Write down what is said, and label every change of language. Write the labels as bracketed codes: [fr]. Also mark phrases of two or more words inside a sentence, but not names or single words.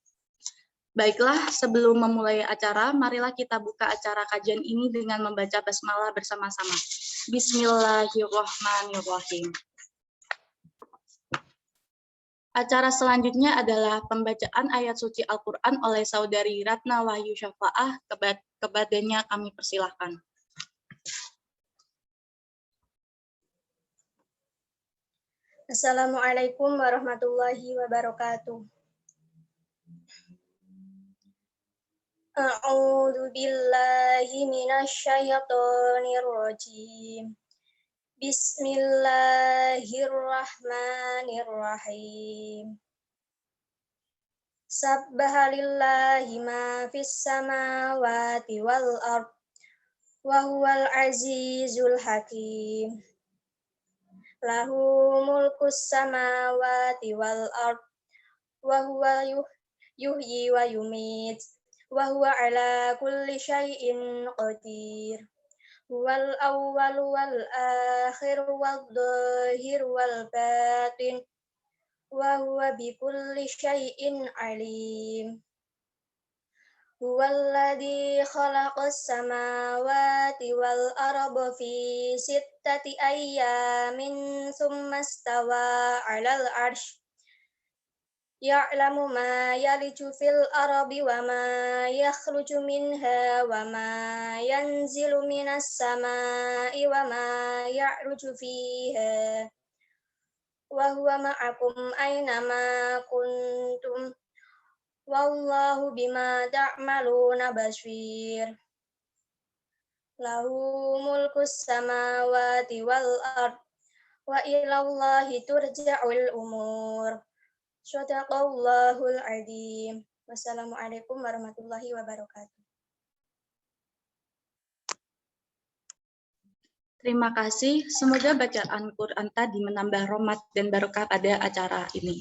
[id] Baiklah, sebelum memulai acara, marilah kita buka acara kajian ini dengan membaca basmalah bersama-sama. Bismillahirrahmanirrahim. Acara selanjutnya adalah pembacaan ayat suci Al-Quran oleh Saudari Ratna Wahyu Syafa'ah, kepadanya kami persilahkan. [ar] السلام عليكم ورحمة الله وبركاته. أعوذ بالله من الشيطان الرجيم. Bismillahirrahmanirrahim. سبح لله ما في السماوات والأرض وهو العزيز الحكيم. له ملك السماوات والأرض وهو يحيي ويميت وهو على كل شيء قدير. هو الأول والآخر والظاهر والباطن وهو بكل شيء عليم. هو الذي خلق السماوات والأرض في ستة أيام ثم استوى على العرش يعلم ما يلج في الأرض وما يخرج منها وما ينزل من السماء وما يعرج فيها وهو معكم أين ما كنتم والله بما تعملون بصير. له ملك السماوات والأرض وإلى الله ترجع الأمور. صدق الله العظيم. والسلام عليكم ورحمة الله وبركاته. [id] Terima kasih. Semoga bacaan Quran tadi menambah rahmat dan barokah pada acara ini.